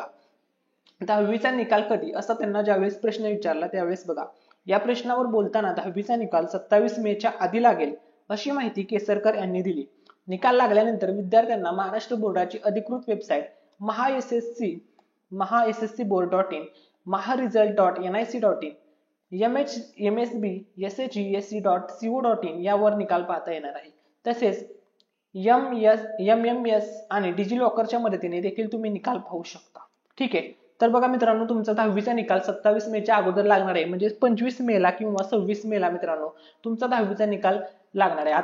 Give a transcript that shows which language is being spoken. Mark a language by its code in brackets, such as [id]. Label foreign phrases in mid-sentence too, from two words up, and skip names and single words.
[mr] 10वीचा निकाल कधी असा त्यांना ज्यावेळेस प्रश्न विचारला त्यावेळेस बघा, या प्रश्नावर बोलताना 10वीचा निकाल 27 मेच्या आधी लागेल अशी माहिती केसरकर यांनी दिली। निकाल लागल्यानंतर विद्यार्थ्यांना महाराष्ट्र बोर्डाची अधिकृत वेबसाईट महाsscboard.in, maharesult.nic.in, msbshesc.co.in यावर निकाल पाहता येणार आहे। तसेच MMS आणि डिजिलॉकरच्या मदतीने देखील तुम्ही निकाल पाहू शकता। ठीक आहे, तर बघा मित्रांनो, तुमचा 10वीचा निकाल 27 मेच्या अगोदर लागणार आहे, म्हणजे 25 मेला किंवा 26 मेला मित्रांनो तुमचा 10वीचा निकाल लागणार आहे।